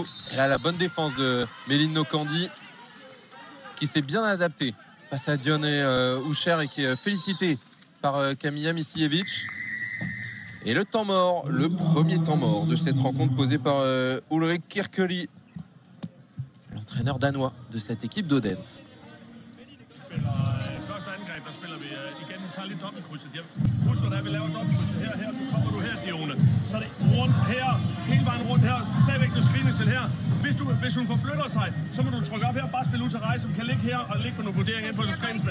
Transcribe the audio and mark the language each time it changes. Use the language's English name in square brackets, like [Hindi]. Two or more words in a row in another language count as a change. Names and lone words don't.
[French] Et là, la bonne défense de Méline Nokandi qui s'est bien adaptée face à Dione Oucher et qui est félicitée par Kamija Misijevic. Et le temps mort, le premier temps mort de cette rencontre posé par Ulrik Kirkeli, l'entraîneur danois de cette équipe d'Odense. [Danish] Første angreb, der spiller vi igen. Vi tager lige dobbeltkrydset hjem. Husk, når vi laver dobbeltkrydset her, så kommer du her, Dione. Så er det rundt her, hele vejen rundt her. Stadigvæk noget screeningspil her. Hvis hun forflytter sig, så må du trykke op her og bare spille ud til Rejse, som kan ligge her og ligge på nogle vurderinger ind på et screeningspil.